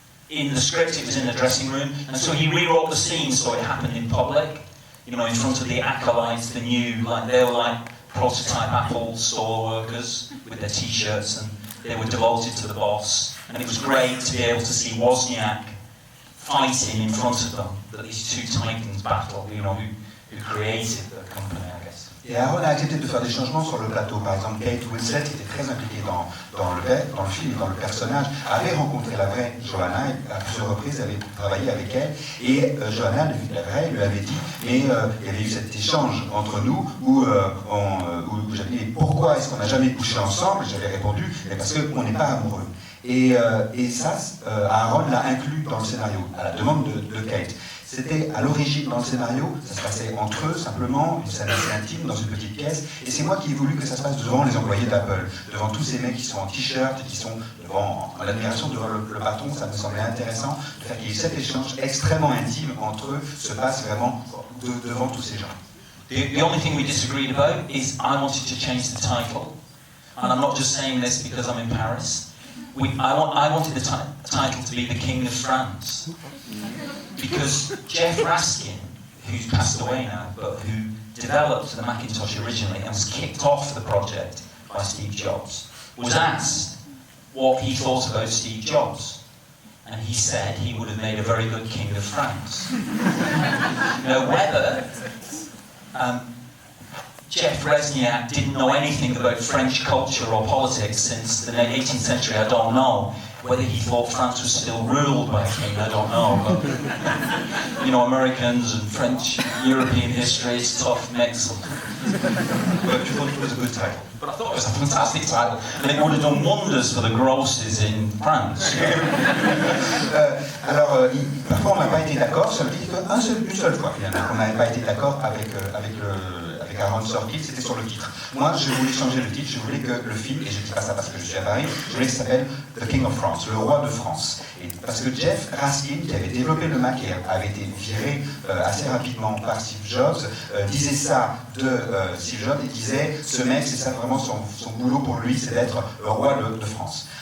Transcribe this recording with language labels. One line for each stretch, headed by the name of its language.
English: in the script it was in the dressing room, and so he rewrote the scene so it happened in public, in front of the acolytes, the new, they were like prototype Apple store workers with their t-shirts, and they were devoted to the boss, and it was great to be able to see Wozniak fighting in front of them, that these 2 titans battle, who created the company, I guess.
French: Et Aaron a accepté de faire des changements sur le plateau. Par exemple, Kate Winslet était très impliquée dans le film et dans le personnage, avait rencontré la vraie Joanna, et à plusieurs reprises avait travaillé avec elle, et Joanna, la vraie, lui avait dit, mais il y avait eu cet échange entre nous où j'avais dit, pourquoi est-ce qu'on n'a jamais couché ensemble? Et j'avais répondu, mais parce qu'on n'est pas amoureux. Et ça, Aaron l'a inclus dans le scénario, à la demande de Kate. C'était à l'origine dans le scénario, ça se passait entre eux simplement, une scène assez intime dans une petite pièce, et c'est moi qui ai voulu que ça se passe devant les employés d'Apple, devant tous ces mecs qui sont en t-shirt, qui sont devant l'admiration devant le patron. Ça me semblait intéressant de faire qu'il y ait cet échange extrêmement intime entre eux se passe vraiment devant tous ces gens.
English: The only thing we disagreed about is I wanted to change the title, and I'm not just saying this because I'm in Paris. I wanted the title to be The King of France, because Jeff Raskin, who's passed away now, but who developed the Macintosh originally and was kicked off the project by Steve Jobs, was asked what he thought about Steve Jobs, and he said he would have made a very good King of France. Now, whether Jeff Resniak didn't know anything about French culture or politics since the 18th century, I don't know. Whether he thought France was still ruled by a king, I don't know. But, Americans and French, European history, it's a tough mix. But you thought it was a good title? But I thought it was a fantastic title, and it would have done wonders for the grosses in France.
French: Alors, parfois on n'a pas été d'accord sur le titre, une seule fois finalement, on n'avait pas été d'accord avec Aaron Sorkin, c'était sur le titre. Moi, je voulais changer le titre, je voulais que le film, et je ne dis pas ça parce que je suis à Paris, je voulais que ça s'appelle The King of France, le roi de France. Parce que Jeff Raskin, qui avait développé le Mac et avait été viré assez rapidement par Steve Jobs, disait ça de Steve Jobs et disait ce mec, c'est ça vraiment son boulot pour lui, c'est d'être le roi de France.